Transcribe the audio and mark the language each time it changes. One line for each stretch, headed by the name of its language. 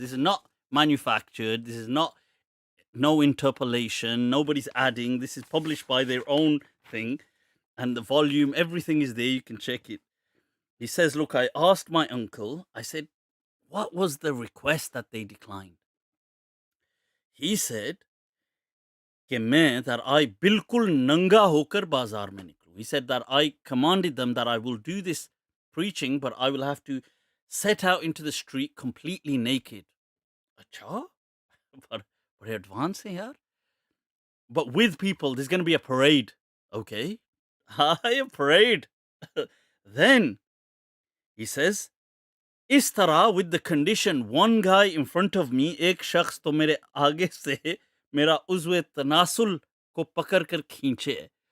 English: This is not manufactured. This is not no interpolation. Nobody's adding. This is published by their own thing, and the volume, everything is there. You can check it. He says, "Look, I asked my uncle. I said, what was the request that they declined?" He said,
Hindi: कि मैं
English: that I
Hindi: बिल्कुल नंगा होकर बाजार में निकलूं.
English: He said that I commanded them that I will do this preaching, but I will have to set out into the street completely naked.
Hindi: अच्छा, बड़े advanced हैं यार.
English: But with people, there's going to be a parade. Okay, a parade. Then he says,
Hindi: इस तरह
English: with the condition, one guy in front of me,
Hindi: एक शख्स तो मेरे आगे से मेरा उज़्वे तनासुल को पकड़ कर खींचे.